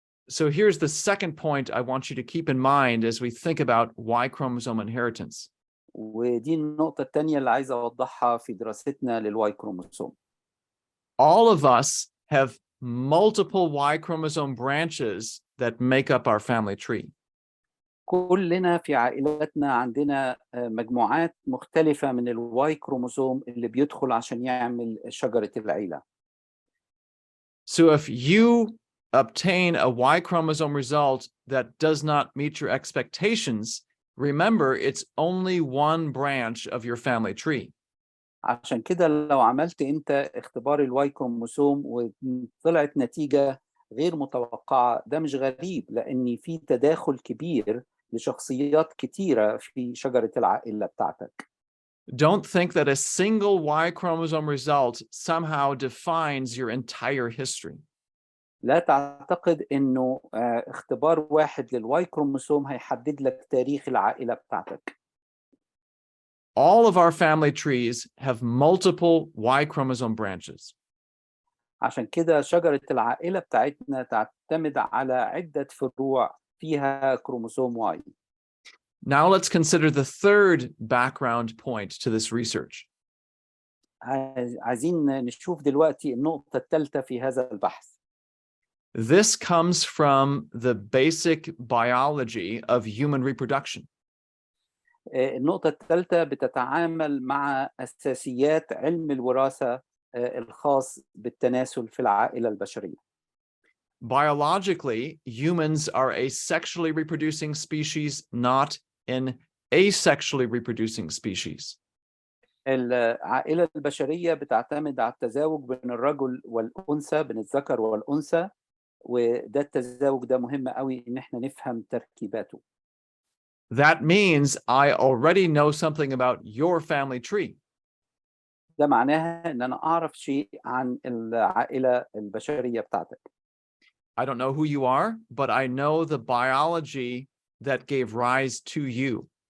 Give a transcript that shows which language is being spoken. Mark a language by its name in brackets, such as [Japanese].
[English] So here's the second point I want you to keep in mind as we think about Y chromosome inheritance. [Arabic] ودي النقطة الثانية اللي عايز أوضحها في دراستنا للواي كروموسوم. [English] All of us have multiple Y chromosome branches that make up our family tree. [Arabic] كلنا في عائلتنا عندنا مجموعات مختلفة من الواي كروموسوم اللي بيدخل عشان يعمل شجرة العيلة. [English] So if you obtain a Y chromosome result that does not meet your expectations, remember it's only one branch of your family tree. [Arabic] عشان كده لو عملت انت اختبار الواي كروموسوم وطلعت نتيجة غير متوقعة ده مش غريب لأن في تداخل كبير لشخصيات كتيرة في شجرة العائلة بتاعتك. [English] Don't think that a single Y chromosome result somehow defines your entire history. [Arabic] لا تعتقد انه اختبار واحد للواي كروموسوم هيحدد لك تاريخ العائلة بتاعتك. [English] All of our family trees have multiple Y chromosome branches. [Arabic] عشان كده شجرة العائلة بتاعتنا تعتمد على عدة فروع فيها كروموسوم واي. [English] Now let's consider the third background point to this research. [Arabic] عايزين نشوف دلوقتي النقطة الثالثة في هذا البحث. [English] This comes from the basic biology of human reproduction. [Arabic] النقطة الثالثة بتتعامل مع أساسيات علم الوراثة الخاص بالتناسل في العائلة البشرية. [English] Biologically, humans are a sexually reproducing species, not an asexually reproducing species. [Arabic] العائلة البشرية بتعتمد على التزاوج بين الرجل والأنثى، بين الذكر والأنثى، وده التزاوج ده مهم قوي إن احنا نفهم تركيباته. [English] That means I already know something about your family tree. [Arabic] ده معناها إن أنا أعرف شيء عن العائلة البشرية بتاعتك. [English] I don't know who you are, but I know the biology that gave rise to you.